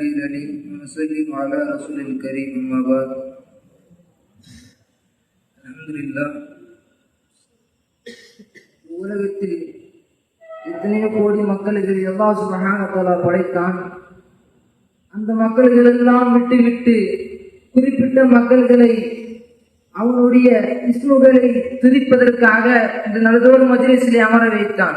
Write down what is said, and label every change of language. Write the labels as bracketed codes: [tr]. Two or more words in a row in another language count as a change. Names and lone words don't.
[ar] العليم ونسلم على رسول الكريم أما بعد الحمد لله. [ta] உலகத்தில் எத்தனையோ கோடி மக்களுக்கு அல்லாஹ் [ar] سبحانه وتعالى [ta] படைத்தான். அந்த மக்கள்களெல்லாம் விட்டு குறிப்பிட்ட மக்கள்களை அவனுடைய இஸ்முகளை துதிப்பதற்காக இந்த நல்லதோடு மஜ்லிஸிலே அமர வைத்தான்.